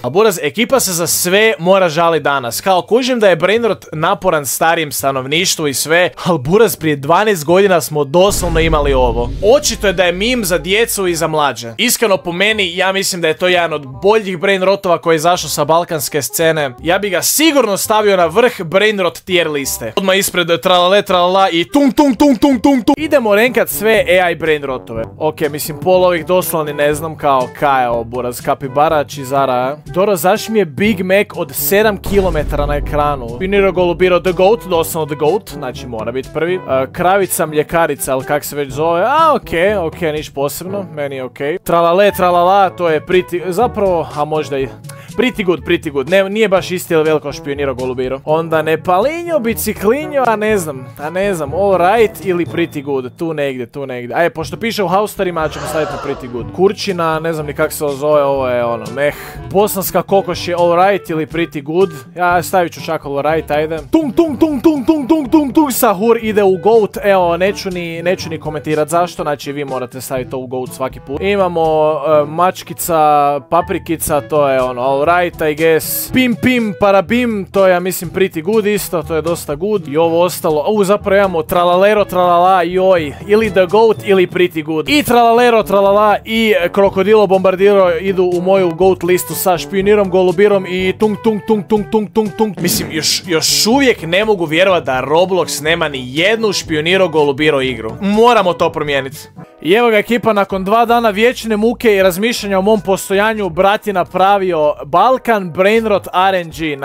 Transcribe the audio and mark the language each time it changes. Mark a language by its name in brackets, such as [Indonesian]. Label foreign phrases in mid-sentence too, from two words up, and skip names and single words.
[Croatian] A Buraz, ekipa se za sve mora žali danas. Kao kužim da je Brainrot naporan starijem stanovništvu i sve, ali Buraz, prije 12 godina smo doslovno imali ovo. Očito je da je mim za djecu i za mlađe. Iskreno po meni, ja mislim da je to jedan od boljih Brainrotova koji je izašao sa balkanske scene. Ja bi ga sigurno stavio na vrh Brainrot tier liste. Odmah ispred tralale tralala i tung tung tung tung tung tung. Idemo renkat sve AI Brainrotove. Ok, mislim pol ovih doslovni ne znam kao je ovo Buraz, kapibara, čizara. Doro, zašto mi je Big Mac od 7 km na ekranu? Špijuniro Golubiro [English] the goat, [Croatian] doslovno [English] the goat, [Croatian] znači mora biti prvi. Kravica mljekarica, ali kak se već zove. A, ok, niš posebno, meni je ok. Tralale, tralala, to je zapravo, a možda i... [English] Pretty good, [Croatian] nije baš isti ili veliko Špijuniro Golubiro. Onda Nepalinjo, biciklinjo, a ne znam, [English] all right ili pretty good, [Croatian] tu negdje. Ajde, pošto piše u haustarima, ćemo staviti na [English] pretty good. [Croatian] Kurčina, ne znam ni kako se zove, ovo je ono, meh. Bosanska kokoš je [English] all right [Croatian] ili [English] pretty good. [Croatian] Ja stavit ću čak [English] all right, [Croatian] ajde. Tung, sahur ide u goat, evo, neću ni komentirat zašto, znači vi morate staviti to u goat svaki put. Imamo mačkica, paprikica, to je ono, [English] all right, I guess. [Croatian] Pim, parabim, to je, ja mislim, [English] pretty good [Croatian] isto, to je dosta good. I ovo ostalo, zapravo imamo tralalero, tralala, joj, ili [English] the goat, [Croatian] ili [English] pretty good. [Croatian] I tralalero, tralala, i krokodilo bombardiro idu u moju goat listu sa Špijunirom Golubirom i tung. Mislim, još uvijek ne mogu vjerovati da Roblox nema ni jednu špioniro golubiro igru. Moramo to promijeniti. I evo ga ekipa, nakon 2 dana vječne muke i razmišljanja o mom postojanju, brat je napravio Balkan Brainrot RNG.